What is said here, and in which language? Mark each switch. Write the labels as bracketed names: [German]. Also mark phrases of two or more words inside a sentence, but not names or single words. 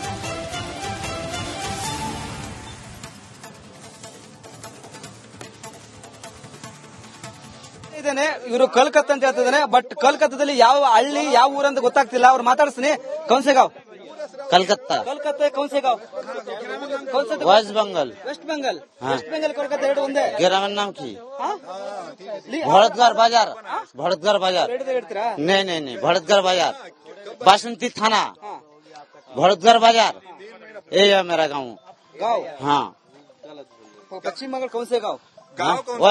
[Kannada] ಇವರು ಕೋಲ್ಕತ್ತಾ ಅಂತ ಹೇಳ್ತಿದ್ದಾನೆ. ಬಟ್ ಕೋಲ್ಕತ್ತಾದಲ್ಲಿ ಯಾವ ಹಳ್ಳಿ ಯಾವ ಊರಂತ ಗೊತ್ತಾಗ್ತಿಲ್ಲ. ಅವ್ರು ಮಾತಾಡ್ತೀನಿ. ಕೌನ್ಸೆಗಾಂವ್, कलकत्ता, ಕೋಲ್ಕತ್ತಾ, ಕೌನ್ಸೆಗಾಂವ್, वेस्ट बंगाल, ವೆಸ್ಟ್ ಬೆಂಗಾಲ್, ವೆಸ್ಟ್ ಬೆಂಗಾಲ್, ಕೋಲ್ಕತ್ತಾ ಎರಡು ಒಂದೇ. [Hindi] गिरावन नाम की भरतगढ़ बाजार, भरतगढ़ बाजार, [Kannada] ಹೇಳ್ತೀರಾ? [Hindi] नहीं भरतगढ़ बाजार, बासंती थाना, भरतगढ़ बाजार, ये है मेरा गाँव। गाँव, हाँ, पश्चिम बंगाल, कौनसेगांव, गाँव कौन सा?